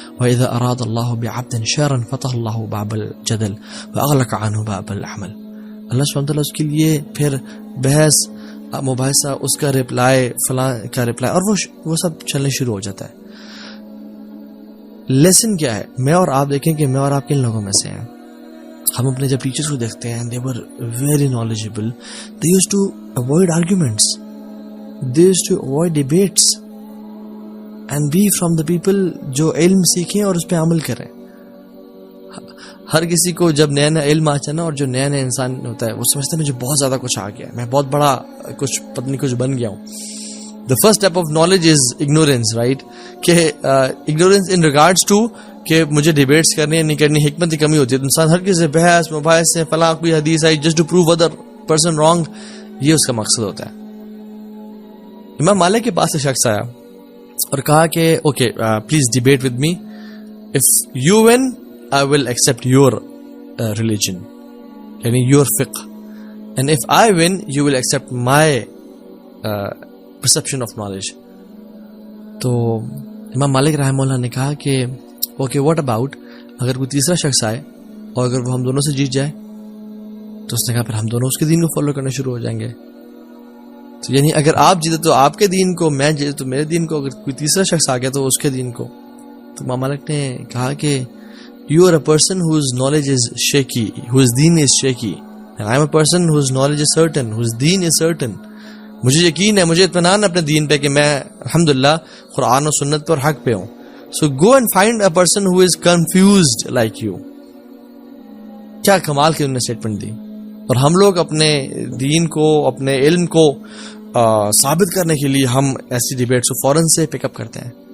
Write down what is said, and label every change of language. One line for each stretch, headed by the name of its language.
Arabic: وَإِذَا أَرَادَ اللَّهُ بِعَبْدٍ شَرًا فَتَحَ اللَّهُ بَابَ الْجَدَلِ وَأَغْلَقَ عَنْهُ بَابَ الْعَمَلِ.
Urdu: اللہ سبحانہ وتعالیٰ اس کے لیے پھر بحث مباحثہ, اس کا رپلائی, فلاں کا رپلائی, اور وہ سب چلنے شروع ہو جاتا ہے. لیسن کیا ہے؟ میں اور آپ دیکھیں کہ میں اور آپ کن لوگوں میں سے ہیں. ہم اپنے جب ٹیچرز کو دیکھتے ہیں,
English: they were very knowledgeable, they used to avoid arguments, they used to avoid debates and be from the people
Urdu: جو علم سیکھیں اور اس پہ عمل کریں. ہر کسی کو جب نیا نیا علم آتا ہے نا, اور جو نیا نیا انسان ہوتا ہے وہ سمجھتا ہے مجھے بہت زیادہ کچھ آ گیا, میں بہت بڑا کچھ پتہ کچھ بن گیا ہوں.
English: The first step of knowledge is ignorance, right?
Urdu: کہ
English: ignorance in regards to
Urdu: کہ مجھے ڈیبیٹس کرنی ہے نہیں کرنی, حکمت کی کمی ہوتی ہے. انسان ہر کسی سے بحث مباحث سے فلاں کوئی حدیث آئی
English: just to prove other person wrong,
Urdu: یہ اس کا مقصد ہوتا ہے. امام مالک کے پاس ایک شخص آیا اور کہا کہ
English: Okay please debate with me, if you win I will accept your religion یعنی your fiqh, and if I win you will accept my perception of knowledge.
Urdu: تو امام مالک رحمہ اللہ نے کہا کہ
English: okay what about
Urdu: اگر کوئی تیسرا شخص آئے اور اگر وہ ہم دونوں سے جیت جائے, تو اس نے کہا پھر ہم دونوں اس کے دین کو فالو کرنا شروع ہو جائیں گے. تو یعنی اگر آپ جیتے تو آپ کے دین کو, میں جیتے تو میرے دین کو, اگر کوئی تیسرا شخص آ گیا تو اس کے دین کو. تو امام مالک نے کہا کہ
English: You are a person whose knowledge is shaky, whose deen is shaky, and I am a person whose knowledge is certain, whose deen is certain.
Urdu: مجھے یقین ہے, مجھے اطمینان ہے اپنے دین پہ کہ میں الحمدللہ قرآن و سنت پر حق پہ ہوں.
English: So go and find a person who is confused like you.
Urdu: کیا کمال کی انہوں نے اسٹیٹمنٹ دی. اور ہم لوگ اپنے دین کو, اپنے علم کو ثابت کرنے کے لیے ہم ایسی ڈیبیٹس کو فوراً سے پک اپ کرتے ہیں.